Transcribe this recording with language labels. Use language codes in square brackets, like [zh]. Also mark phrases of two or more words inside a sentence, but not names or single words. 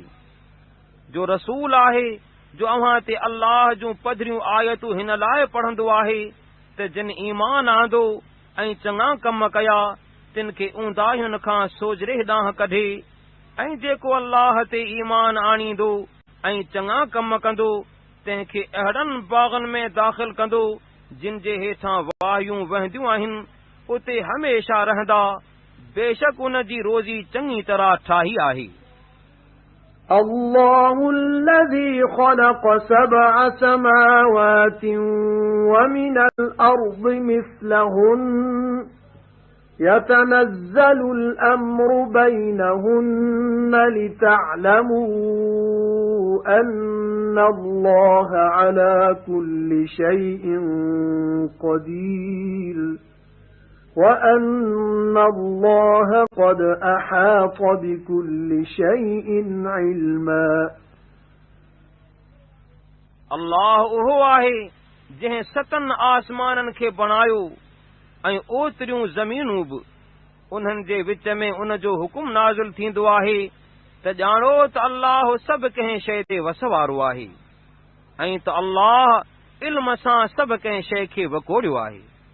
[sd] जो रसूल आहे जो अव्हां ते अल्लाह जूं पधरियूं आयतूं हिन लाइ पढ़ंदो आहे त जिन ईमान आंदो ऐं चङा कम कया तिन खे ऊंदाहियुनि खां सोजरे ॾांहुं कढे, ऐं जेको अल्लाह ते ईमान आणींदो ऐं चङा कम कंदो तंहिंखे अहिड़नि बाग़नि में दाख़िल कंदो जिन जे हेठां वाहियूं वहंदियूं आहिनि, उते हमेशा रहंदा। बेशक उन जी रोज़ी चङी तरह ठाही आहे। [ar] الله الذي خلق 7 سماوات ومن الأرض مثلهن يتنزل الأمر بينهن لتعلموا أن الله على كل شيء قدير وأن الله قد أحاط بكل شيء علما [sd] अल्लाह उहो आहे जंहिं 7 आसमाननि खे बणायो ऐं ओतिरियूं ज़मीनूं बि उन्हनि जे विच में उन जो हुकुम नाज़िल थींदो आहे त ॼाणो त अल्लाह सभु कंहिं शइ ते वस वारो आहे ऐं त अल्लाह इल्म सां सभु कंहिं शइ खे वकोड़ियो आहे।